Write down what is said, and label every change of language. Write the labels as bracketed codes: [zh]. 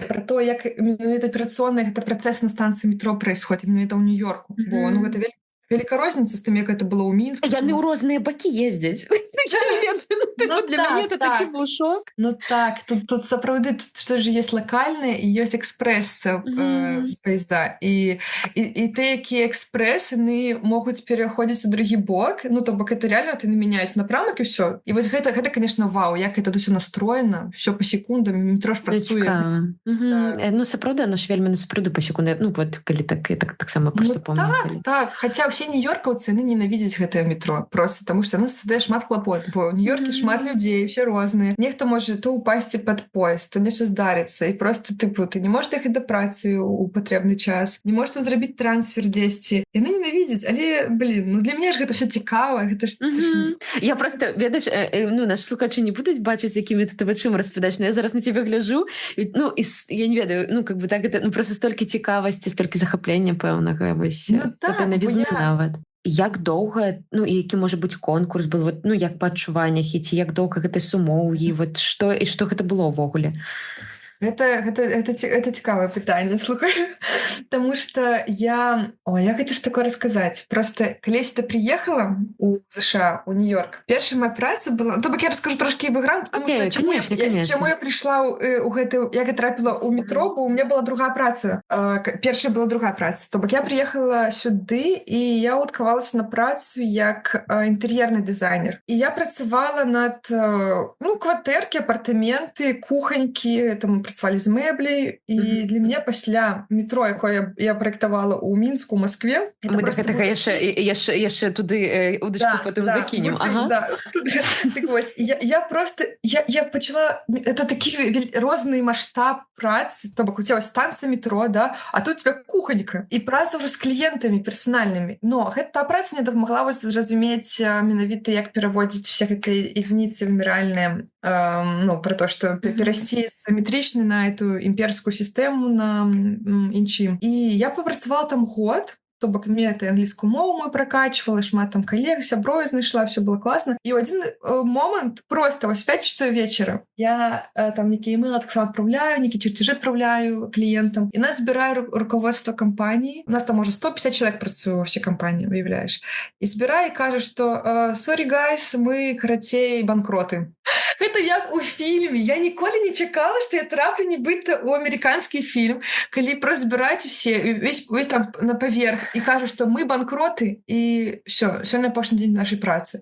[ru] Про то, як это аперационный, это процесс на станции метро происходит. Именно это ў Нью-Йорку. [be] Бо, ну, гэта вялікая розніца з тым, як это было ў Мінску. Яны ў розныя бакі ездзяць. Для мяне это такі быў шок. Ну так, тут сапраўды тут же есть локальныя і ёсць экспрэс поезда. І те, якія экспрэс, яны могуць пераходзіць у другі бок. Ну, то бок это реально ты намяняюць напрамак і ўсё. І вось гэта, конечно, вау, як это ўсё настроена, ўсё па секундам, метро ж працуе. Ну, сапраўды, оно ж вельмі сапраўды па секундам. Ну, вот, калі таксама просто помню. Так, хаця ўсе нью-йоркаўцы, яны ненавідзяць гэтае метро. Просто таму што яно стадае шмат хлопот. Бо ў Нью-Йорке шмат людзей, все розныя. Нехта можа то упасці пад поезд, то нешта здарыцца. І просто, тыпу, ты не можаш ехаць да працы ў патрэбны час, не можаш там зрабіць трансфер дзесьці. Яны ненавідзяць, але, блин, ну для мяне ж гэта ўсё цікава. Гэта ж... Я просто, ведаеш, ну, наши слухачы не будуць бачыць, якімі ты вачыма распавядаеш, но я зараз на цябе гляжу, ну, і я не ведаю, ну, как бы так, это, ну, просто столькі цікавасці, столькі захаплення пэўнага, вось, гэта навізна нават. Як доўга, ну, і які можа быць конкурс был, вот, ну, як па адчуваннях, і ці як доўга гэта сумоўі, вот, што гэта было ўвогуле? Это цікавае пытанне, слухай. Таму што як гэта ж такое расказаць? Просто калісь ты приехала ў США, у Нью-Йорк, першая моя праца была... То бок я раскажу трошкі бэкграунд, тому што чаму я прыйшла ў гэты... Як я трапіла ў метро, бо у меня была другая праца. Першая была другая праца. То бок я приехала сюды, і я уладкавалася на працу як інтэр'ерны дызайнер. І я працавала над, ну, кватэркі, апартаменты, куханькі, там працавалі з мэбляй, і для мяне пасля метро, якое я праектавала ў Мінску, ў Маскве... Мы да гэтага яшчэ туды удачку потым закінем. Так вось, я просто... Я пачала... Это такі розны маштаб працы, то бок у цябе станцыя метро, да, а тут у цябе куханька. І праца ўжо з кліентамі персанальнымі. Но гэта праца мне дапамагла вось зразумець менавіта, як пераводзіць усе гэтыя единицы выміральныя, ну, про то, што перайсці з метрычнай на эту імперскую сістэму на іншым. І я папрацавала там год, то бок мне это англійскую мову мою прокачивала, шмат там коллег, сяброў знайшла, все было классно. І ў адзін момант просто вось [ru] 5 часов вечера я там некие имейлы таксама отправляю, некие чертежи отправляю клиентам. И нас збірае руководство компании. У нас там уже 150 человек працуе ўсе компании, уявляешь. И збірае и кажа, что [en] sorry guys, [ru] мы, карацей, банкроты. [be] Гэта як у фільме. Я ніколі не чакала, што я траплю нібыта ў амерыканскі фільм, калі просто збіраюць усе, весь там на паверх, і кажу, што мы банкроты, і все, сёння апошні дзень нашай працы.